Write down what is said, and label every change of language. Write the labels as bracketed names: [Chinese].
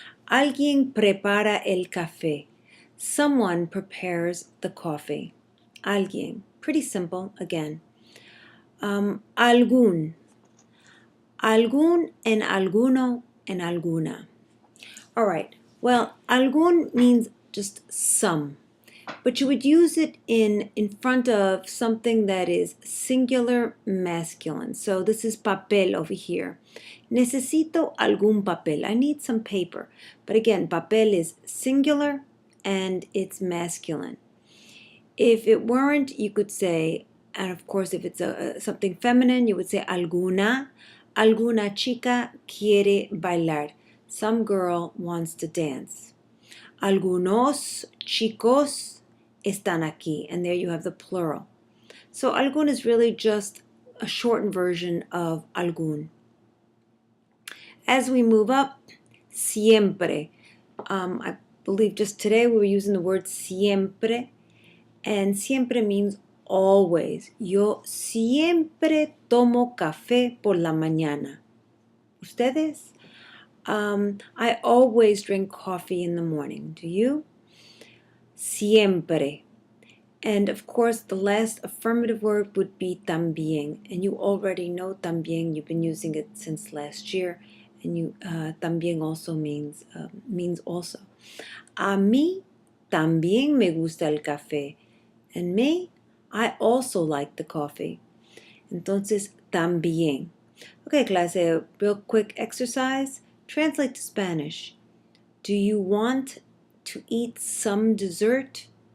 [Spanish] Alguien prepara el café. [English] Someone prepares the coffee. Alguien. Pretty simple, again. Algún. [Spanish] Algún en alguno en alguna. [English] All right. Well, algún means just some. But you would use it in front of something that is singular masculine. So this is papel over here. [Spanish] Necesito algún papel. [English] I need some paper. But again, papel is singular and it's masculine. If it weren't, you could say, and of course if it's something feminine, you would say alguna. [Spanish] Alguna chica quiere bailar. [English] Some girl wants to dance. [Spanish] Algunos chicos están aquí. [English] And there you have the plural. So algún is really just a shortened version of algún. As we move up, siempre. I believe just today we were using the word siempre. And siempre means always. [Spanish] Yo siempre tomo café por la mañana. ¿Ustedes? [English] I always drink coffee in the morning. Do you? Siempre. And of course, the last affirmative word would be también. And you already know también. You've been using it since last year. And you también also means also. [Spanish] A mí también me gusta el café. [English] And me, I also like the coffee. [Spanish] Entonces, también. [English] Okay, clase, real quick exercise. Translate to Spanish. Do you want to eat some dessert?